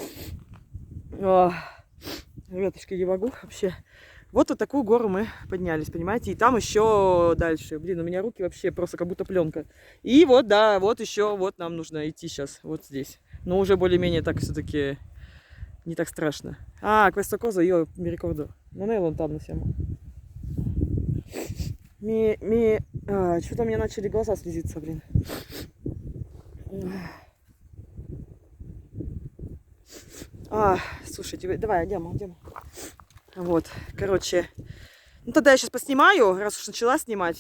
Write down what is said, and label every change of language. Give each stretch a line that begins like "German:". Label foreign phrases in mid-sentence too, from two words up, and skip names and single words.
Russian: Ребятушки, не могу вообще. Вот такую гору мы поднялись, понимаете? И там еще дальше. Блин, у меня руки вообще просто как будто пленка. И вот, да, вот еще, вот нам нужно идти сейчас, вот здесь. Но уже более-менее так все-таки не так страшно.
Italian: Questa cosa io mi ricordo. Non è lontano siamo.
Russian: Что-то у меня начали глаза слезиться, блин. Слушайте, давай, идем. Вот, короче. Ну, тогда я сейчас поснимаю, раз уж начала снимать.